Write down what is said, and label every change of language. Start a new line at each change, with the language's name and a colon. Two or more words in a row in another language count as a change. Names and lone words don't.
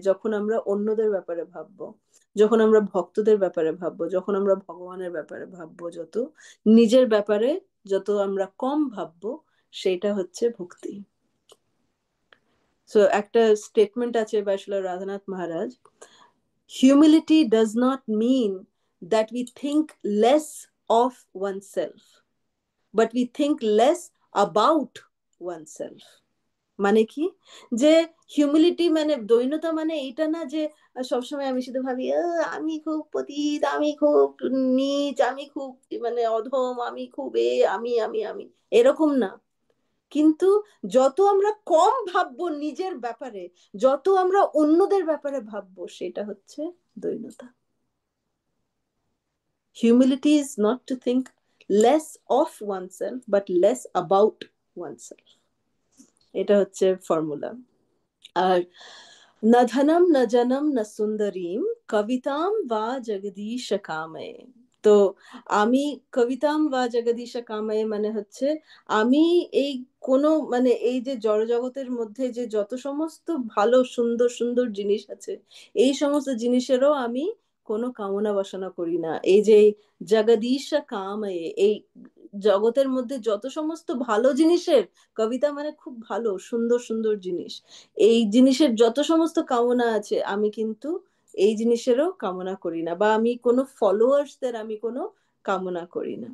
Bangla: যখন আমরা অন্যদের ব্যাপারে ভাববো, যখন আমরা ভক্তদের ব্যাপারে ভাববো, যখন আমরা ভগবানের ব্যাপারে ভাববো, যত নিজের ব্যাপারে যত আমরা কম ভাববো, সেটা হচ্ছে ভক্তি। সো একটা স্টেটমেন্ট আছে by Srila রাধানাথ মহারাজ,
English: humility does not mean that we think less of oneself, but we think less about oneself.
Bangla: মানে কি, যে হিউমিলিটি মানে দৈন্যতা মানে এইটা না যে সবসময় আমি শুধু ভাবি আমি খুব পতিত, আমি খুব নীচ, আমি খুব মানে অধম, আমি খুব আমি এরকম না। কিন্তু যত আমরা কম ভাববো নিজের ব্যাপারে, যত আমরা অন্যদের ব্যাপারে ভাববো, সেটা হচ্ছে দৈন্যতা।
English: humility is not to think less of oneself but less about oneself.
Bangla: এটা হচ্ছে ফর্মুলা।
Sanskrit: আর न धनम न जनम न सुंदरीम कविताम वा जगदीश कामये।
Bangla: তো আমি
Sanskrit: কবিতাম বা জগদীশ কামায়ে
Bangla: মানে হচ্ছে আমি এই কোনো মানে এই যে জড়জগতের মধ্যে যে যত সমস্ত ভালো সুন্দর সুন্দর জিনিস আছে, এই সমস্ত জিনিসেরও আমি কোনো কামনা বাসনা করি না। এই যে
Sanskrit: জগদীশ কাময়ে,
Bangla: এই জগতের মধ্যে যত সমস্ত ভালো জিনিসের, কবিতা মানে খুব ভালো সুন্দর সুন্দর জিনিস, এই জিনিসের যত সমস্ত কামনা আছে আমি কিন্তু এই জিনিসেরও কামনা করি না, বা আমি কোনো ফলোয়ার্সদের আমি কোনো কামনা করি না।